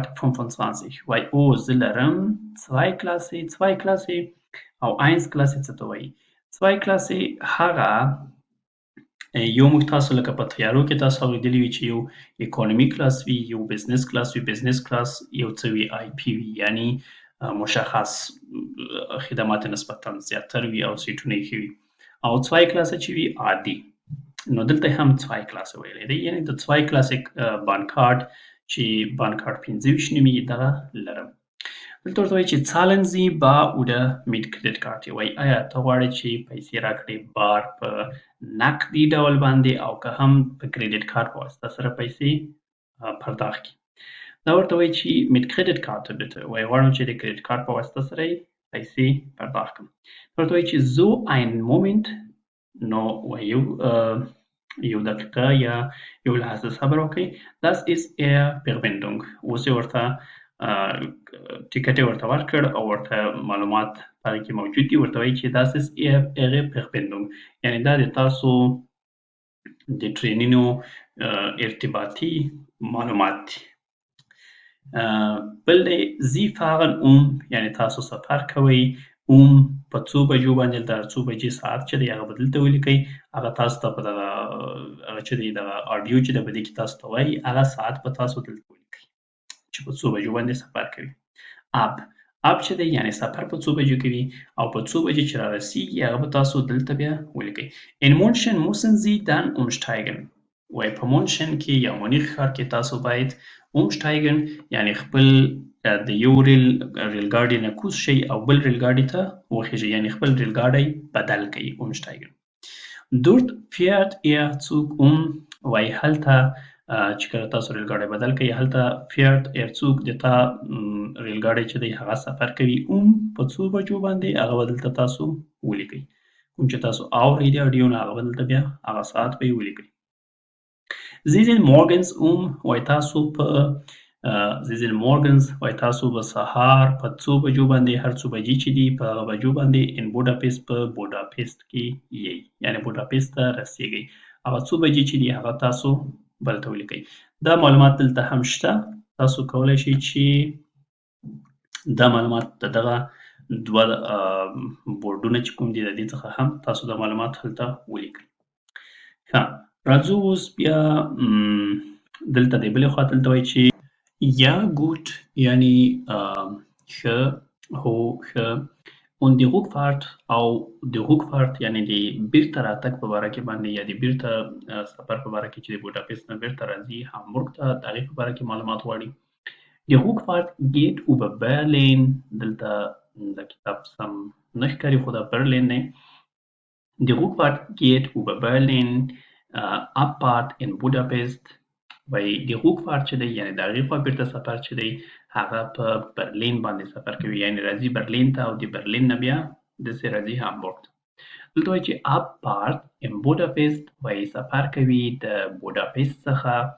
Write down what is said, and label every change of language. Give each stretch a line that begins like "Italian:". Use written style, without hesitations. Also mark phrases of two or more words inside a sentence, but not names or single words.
Pashto: 25 وای او زه لرم Zweiklasse او 1 کلاسې څه ته وایي 2 کلاسې هغه یو موږ تاسو لکه په تیارو کې تاسو اورېدلي وي چې یو اکونومي کلاس وي یو بزنس کلاس وي بزنس کلاس یو څه وي آی پی وي یعنی مشخص خدمات نسبتا زیاتر وي او سیټونه یې ښه وي او 2 کلاسه چې وي عادي نو دلته هم 2 کلاسه ویلی دی یعنی د 2 کلاسیک بانکارد چې بانکارد 25 نومیږي دغه لرم دلته ورته وایي چې
German: zahlen Sie bar oder mit Kreditkarte
Pashto: وایي آیا ته غواړې چې پیسې راکړې بار په نقدي ډول باندې او که هم په کریډیټ کارت په واسطه سره پیسې پرداخت کړي دا ورته وایي چې
German: mit Kreditkarte bitte
Pashto: وایي غواړم چې د کریډیټ کارت په واسطه سره یې پیسې پرداخت کړم ورته وایي چې
German: so ein Moment
Pashto: نو وایي یو دقیقه یا یو لحظه صبر وکړئ
German: das ist Verbindung
Pashto: اوس یې ورته ټیکټ یې ورته ورکړ او ورته معلومات په هغې کې موجود دي ورته وایي چې
German: das ist ihre Verbindung
Pashto: یعنی دا د تاسو د ټرینونو ارتباطي معلومات دي بل دی
German: Sie fahren
Pashto: یعنی تاسو سفر کوئ په څو بجو باندې دا څو بجې ساعت چې دی هغه به دلته ولیکئ هغه تاسو ته په دغه هغه چې دی دغه اډیو چې دی په دې کې تاسو ته وایي هغه ساعت به تاسو دلته ولیکئ چې په څو بجو باندې سفر کوي اب چې دی یعنی سفر په څو بجو کوي او په څو بجې چې رارسیږي هغه به تاسو دلته بیا ولیکئ
German: in München müssen Sie dann
Pashto: umsteigen وایي په مونشن کې یا مونیخ ښار کې تاسو باید umsteigen یعنی خپل د یو ریلګاډي نه کوز شئ او بل ریلګاډي ته وخیژئ یعنی خپل ریلګاډی بدل کړئ
German: umsteigen dort fährt Zug
Pashto: وایي هلته چې کله تاسو ریلګاډی بدل کړئ هلته
German: fährt Zug
Pashto: د تا ریلګاډی چې دی هغه سفر کوي په څو بجو باندې هغه به دلته تاسو ولیکئ کوم چې تاسو اورئ د اډیو نه هغه به دلته بیا هغه ساعت به یې ولیکئ
German: Sie sind morgens
Pashto: وایي تاسو په
German: Sie sind morgens
Pashto: وایي تاسو به سهار په څو بجو باندې هر څو بجې چې دي په هغه بجو باندې
German: in Budapest
Pashto: په بوداپست کې یئ یعنی بوداپست ته رسیږئ هغه څو بجې چې دي هغه تاسو بلته ولیکئ دا معلومات دلته هم شته تاسو کولی شئ چې دا معلومات د دغه دوه بورډونه چې کوم دي د دې څخه هم تاسو دا معلومات هلته ولیکئ ښه راځو اوس بیا دلته د بلې خوا دلته وایي چې
German: ja gut
Pashto: یعنی ښه هو ښه
German: und die Rückfahrt
Pashto: او د Rückfahrt یعنی د بیرته راتګ په باره کې باندې یا د بیرته سفر په باره کې چې د بوداپست نه بیرته راځي هامبورګ ته د هغې په باره کې معلومات غواړي
German: Die Rückfahrt geht über Berlin
Pashto: دلته د کتاب سم نه ښکاري خو دا برلین دی
German: Die Rückfahrt geht über Berlin Abfahrt in Budapest
Pashto: وایي د Rückfahrt چې دی یعنی د هغې خوا بیرته سفر چې دی هغه په برلین باندې سفر کوي یعنی راځي برلین ته او د برلین نه بیا داسې راځي هامبورګ ته دلته وایي چې
German: Abfahrt in Budapest
Pashto: وایي سفر کوي د بوداپست څخه